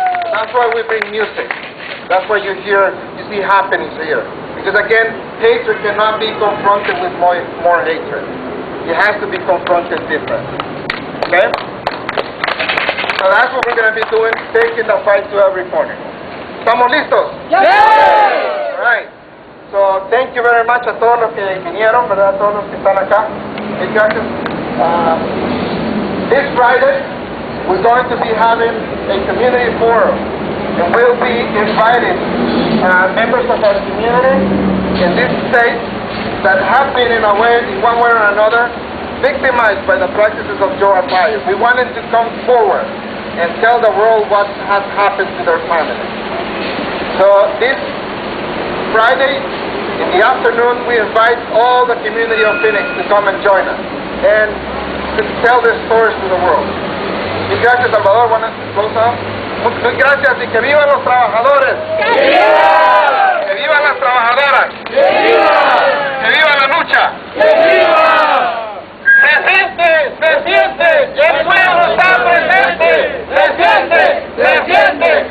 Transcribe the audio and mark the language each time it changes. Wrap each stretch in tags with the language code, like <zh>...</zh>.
<en>That's why we bring music. That's why you see happenings here. Because again, hatred cannot be confronted with more hatred. It has to be confronted differently. Okay? So that's what we're going to be doing, taking the fight to every corner.</en> <es>¿Estamos listos?</es> <en>Yes. All right. So thank you very much</en> <es>a todos los que vinieron, ¿verdad? A todos los que están acá. Gracias.</es> <en>This Friday, we're going to be having a community forum, and we'll be inviting members of our community in this state that have been in one way or another, victimized by the practices of Joe Arpaio. We want them to come forward and tell the world what has happened to their family. So this Friday, in the afternoon, we invite all the community of Phoenix to come and join us and to tell their stories to the world.</en> <es>Y gracias, Salvador. Buenas noches. Muchas gracias y que vivan los trabajadores. ¡Que vivan! ¡Que vivan las trabajadoras! ¡Que vivan! ¡Que viva la lucha! ¡Que viva! ¡Se siente! ¡Se siente! ¡El pueblo está presente! ¡Se siente! ¡Se siente!</es>